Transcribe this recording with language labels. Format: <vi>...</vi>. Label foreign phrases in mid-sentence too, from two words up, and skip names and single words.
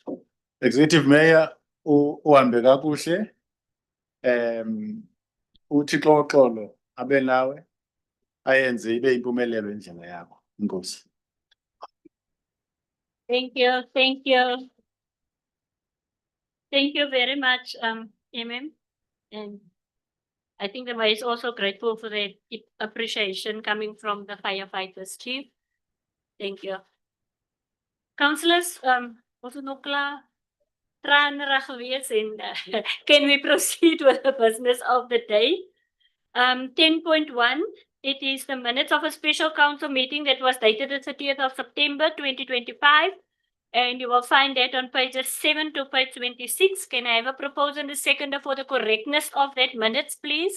<en>Executive Mayor</en> <xh>uhambe kakuhle. Uthi xoxolo abe nawe ayenze ibe impumelelo indlela yakho. Inkosi.</xh> <en>Thank you, thank you. Thank you very much, MM. And I think the mayor is also grateful for the appreciation coming from the firefighters chief. Thank you. Councillors, also</en> <af>nog klaar tranerig geweest en</af> <en>can we proceed with the business of the day? 10.1, it is the minutes of a special council meeting that was dated the 30th of September 2025. And you will find that on pages 7 to page 26. Can I have a proposal and a seconder for the correctness of that minutes, please?</en>